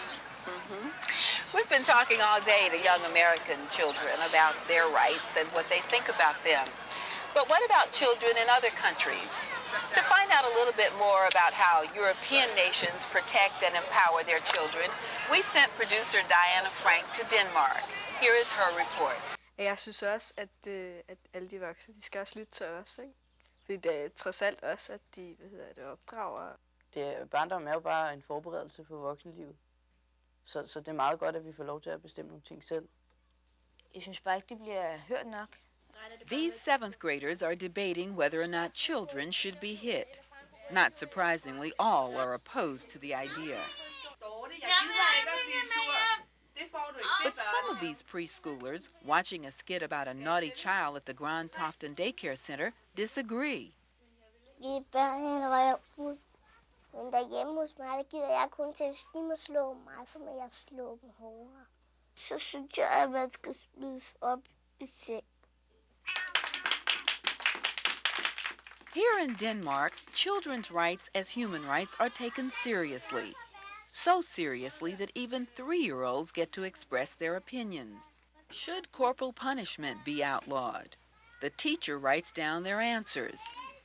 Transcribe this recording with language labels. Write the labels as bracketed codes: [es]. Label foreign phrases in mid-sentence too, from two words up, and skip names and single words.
[en] We've been talking all day to young American children about their rights and what they think about them. But what about children in other countries? To find out a little bit more about how European nations protect and empower their children, we sent producer Diana Frank to Denmark. Here is her report. [da] Jeg synes også, at alle de voksne, de skal også lytte til os, ikke? Fordi det er trods alt også, at de opdrager. Barndom er jo bare en forberedelse på voksenlivet. Så det er meget godt, at vi får lov til at bestemme nogle ting selv. Jeg synes bare ikke, de bliver hørt nok. [en] These 7th graders are debating whether or not children should be hit. Not surprisingly, all are opposed to the idea. But some of these preschoolers, watching a skit about a naughty child at the Grand Toften Daycare Center, disagree. [da] Give børn en røvfuld. Men derhjemme hos mig, der gider jeg kun til, hvis de må slå mig, så må jeg slå dem hårdere. Så synes jeg, at man skal smides op i seng. [en] Here in Denmark, children's rights as human rights are taken seriously. So seriously that even 3-year-olds get to express their opinions. Should corporal punishment be outlawed? The teacher writes down their answers.